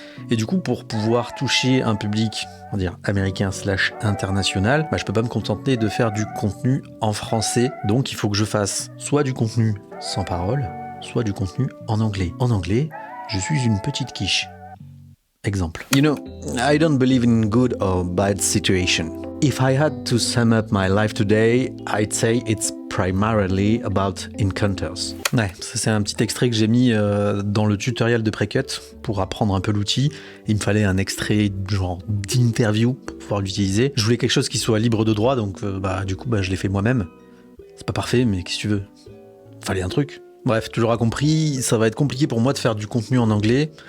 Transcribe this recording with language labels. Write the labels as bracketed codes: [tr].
[fr] Et du coup, pour pouvoir toucher un public, on va dire américain / international, je peux pas me contenter de faire du contenu en français. Donc, il faut que je fasse soit du contenu sans parole, soit du contenu en anglais. En anglais, je suis une petite quiche. Exemple. [en] You know, I don't believe in good or bad situation. If I had to sum up my life today, I'd say it's primarily about encounters. [fr] Ouais, ça c'est un petit extrait que j'ai mis dans le tutoriel de Precut pour apprendre un peu l'outil. Il me fallait un extrait genre d'interview pour pouvoir l'utiliser. Je voulais quelque chose qui soit libre de droit, donc du coup je l'ai fait moi-même. C'est pas parfait, mais qu'est-ce que tu veux ? Fallait un truc. Bref, tu l'auras compris, ça va être compliqué pour moi de faire du contenu en anglais.